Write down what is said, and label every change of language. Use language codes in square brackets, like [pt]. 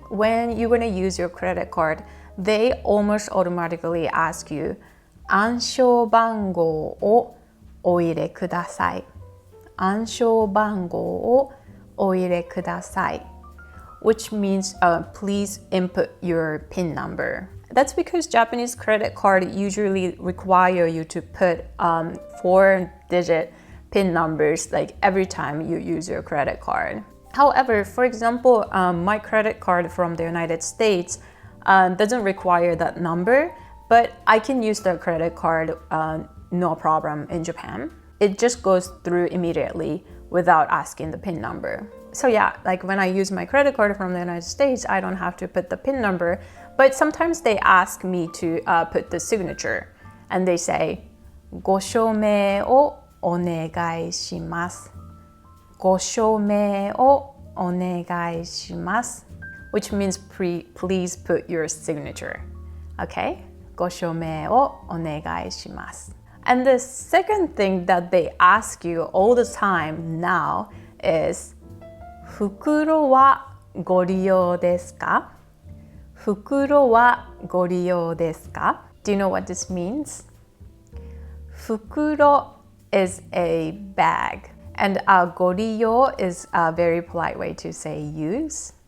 [en] When you're going to use your credit card, they almost automatically ask you [ja] 暗証番号をお入れください. 暗証番号をお入れください. [en] Which means please input your PIN number. That's because Japanese credit card usually require you to put 4-digit PIN numbers like every time you use your credit card. However, for example, my credit card from the United States doesn't require that number, but I can use the credit card no problem in Japan. It just goes through immediately without asking the PIN number. So yeah, like when I use my credit card from the United States, I don't have to put the PIN number, but sometimes they ask me to put the signature, and they say, [ja] ご署名をお願いします。ご署名をお願いします [en] which means please put your signature. Okay? [ja] ご署名をお願いします. [en] And the second thing that they ask you all the time now is [ja] 袋はご利用ですか? 袋はご利用ですか? [en] Do you know what this means? 袋 is a bag, and ご利用 is a very polite way to say use.